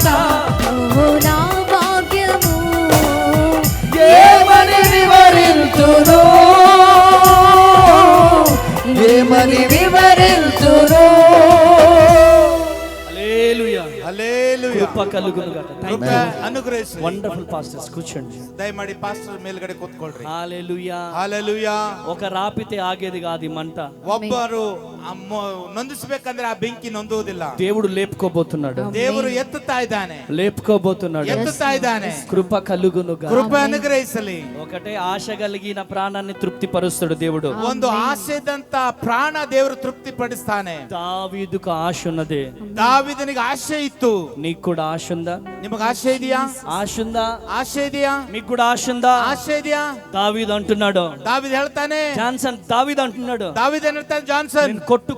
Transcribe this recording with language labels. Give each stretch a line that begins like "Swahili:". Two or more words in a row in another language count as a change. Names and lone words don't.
Telugu: ఓ నా భాగ్యము, ఏమని వివరింతును, ఏమని వివరింతును. హల్లెలూయా,
Kannada: ಹಲ್ಲೆಲೂಯಾ.
Telugu: కృప కలుగునుగా.
Kannada: ಕೃಪೆ ಅನುಗ್ರಹಿಸಲಿ.
English: wonderful pastors,
Telugu: కూర్చోండి.
Kannada: ದಯಮಾಡಿ ಪಾಸ್ಟರ್ ಮೇಲ್ಗಡೆ ಕೂತ್ಕೊಳ್ರಿ.
Telugu: హల్లెలూయా.
Kannada: ಹಲ್ಲೆಲೂಯಾ.
Telugu: ఒక రాపితే ఆగేది కాదు ఈ మంట.
Kannada: ಒಬ್ಬರು ನೊಂದಿಸಬೇಕಂದ್ರೆ ಆ ಬೆಂಕಿ ನೊಂದುವುದಿಲ್ಲ.
Telugu: దేవుడు లేపుకోబోతున్నాడు,
Kannada: ದೇವರು ಎತ್ತುತ್ತಾ ಇದ್ದಾನೆ,
Telugu: లేపుకోబోతున్నాడు.
Kannada: ಎತ್ತುತ್ತಾ ಇದ್ದಾನೆ.
Telugu: కృప కలుగునుగా.
Kannada: ಕೃಪೆ ಅನುಗ್ರಹಿಸಲಿ.
Telugu: ఒకటే ఆశ కలిగిన ప్రాణాన్ని తృప్తిపరుస్తాడు దేవుడు.
Kannada: ಒಂದು ಆಸೆ ಇದ್ದಂತ ಪ್ರಾಣ ದೇವರು ತೃಪ್ತಿ ಪಡಿಸ್ತಾನೆ.
Telugu: దావీదుకు ఆశ ఉన్నది,
Kannada: ದಾವಿದನಿಗೆ ಆಸೆ ಇತ್ತು.
Telugu: నీకు కూడా ఆశ ఉందా?
Kannada: ನಿಮಗೆ ಆಸೆ ಇದೆಯಾ?
Telugu: ఆశ ఉందా?
Kannada: ಆಸೆ ಇದೆಯಾ?
Telugu: మీకు కూడా ఆశ ఉందా?
Kannada: ಆಸೆ ಇದೆಯಾ?
Telugu: దావీదు అంటున్నాడు,
Kannada: ದಾವಿದ ಹೇಳ್ತಾನೆ,
Telugu: జాన్సన్ దావీదు అంటున్నాడు,
Kannada: ದಾವಿದ ಹೇಳ್ತಾನೆ, ಜಾನ್ಸನ್,
Telugu: నేను